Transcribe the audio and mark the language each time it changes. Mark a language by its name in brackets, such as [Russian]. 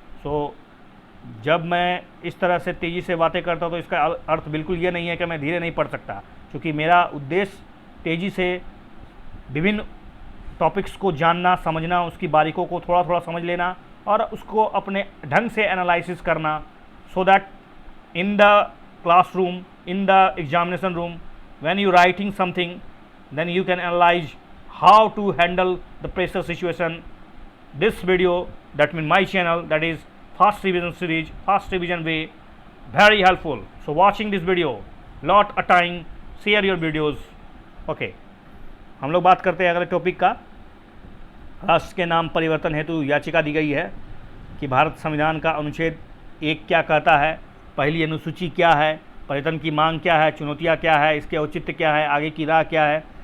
[Hindi] सो जब मैं इस तरह से तेज़ी से बातें करता हूँ तो इसका अर्थ बिल्कुल ये नहीं है कि मैं धीरे नहीं पढ़ सकता, क्योंकि मेरा उद्देश्य तेज़ी से विभिन्न टॉपिक्स को जानना, समझना, उसकी बारीकों को थोड़ा थोड़ा समझ लेना और उसको अपने ढंग से एनालिसिस करना, [English] So that in the classroom, in the examination room, when you writing something, then you can analyze how to handle the pressure situation. This video, that means my channel, that is fast revision series, fast revision way, very helpful. So watching this video lot of time, share your videos. [Hindi] Okay, हम लोग बात करते हैं अगले topic का। राष्ट्र के नाम परिवर्तन हेतु याचिका दी गई है कि भारत संविधान का अनुच्छेद 1 क्या कहता है, पहली अनुसूची क्या है, परिवर्तन की मांग क्या है, चुनौतियाँ क्या है, इसके औचित्य क्या है, आगे की राह क्या है।